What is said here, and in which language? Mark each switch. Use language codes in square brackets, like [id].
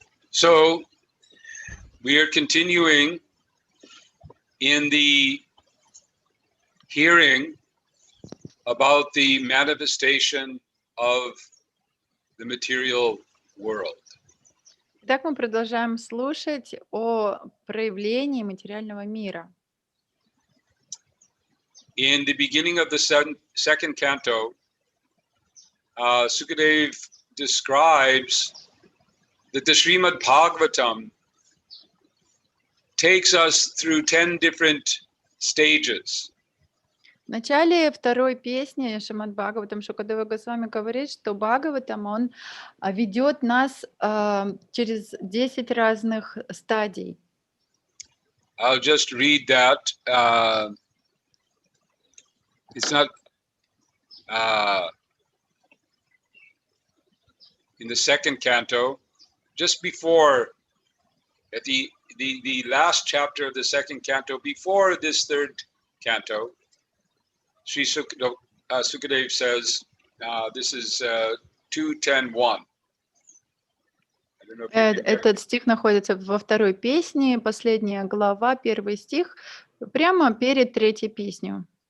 [en] So we are continuing in the hearing about the manifestation of the material world. [ru] Итак, мы продолжаем слушать о проявлении материального мира. [en] In the beginning of the second canto, Sukadev describes that the Srimad Bhagavatam takes us through 10 different stages. [ru] В начале второй песни Шримад Бхагаватам Шукадева Госвами говорит, что Бхагаватам, он ведет нас через 10 разных стадий. [en] I'll just read that. It's not in the second canto, just before, at the last chapter of the second canto, before this third canto, Sri Sukadev says, this is 2.10.1. [ru] Этот стих находится во второй песне, последняя глава, первый стих, прямо перед третьей песней.